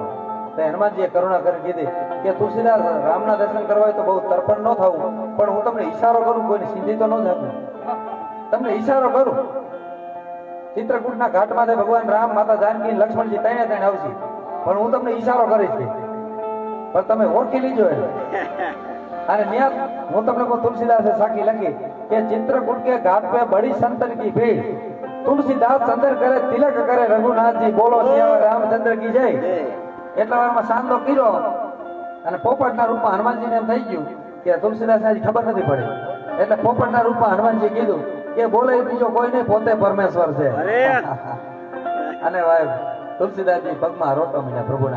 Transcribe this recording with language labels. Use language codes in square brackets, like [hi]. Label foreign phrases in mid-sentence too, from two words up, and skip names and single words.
[gu] તો હનુમાનજીએ કરુણા કરી કીધી કે તુલસીદાસ રામના દર્શન કરવા હોય તો બહુ તર્પણ ન થવું, પણ હું તમને ઈશારો કરું, કોઈને સીધી તો ન જાગું, તમને ઈશારો કરું. ચિત્રકૂટના ઘાટમાંથી ભગવાન રામ, માતા જાનકી, લક્ષ્મણજી ત્રણે ત્રણ આવશે, પણ હું તમને ઈશારો કરીશ પણ તમે ઓળખી લીજો. અને ન્યાસ હું તમને કહું તુલસીદાસે સાખી લખી કે [hi] चित्रकूट के घाट पे बड़ी संतन की भीड़, तुलसीदास चंद्र करे तिलक करे रघुनाथजी, बोलो सियावर रामचंद्र की जय. [gu] એટલા વારમાં સાંદો કર્યો અને પોપટના રૂપમાં હનુમાનજીને એમ થઈ ગયું કે તુલસીદાસને હજી ખબર નથી પડી, એટલે પોપટના રૂપમાં હનુમાનજી કીધું કે બોલે બીજો કોઈ નહીં, પોતે પરમેશ્વર છે. અને ભાઈ તુલસીદાસજી પગમાં રોટો મીડ્યા પ્રભુના.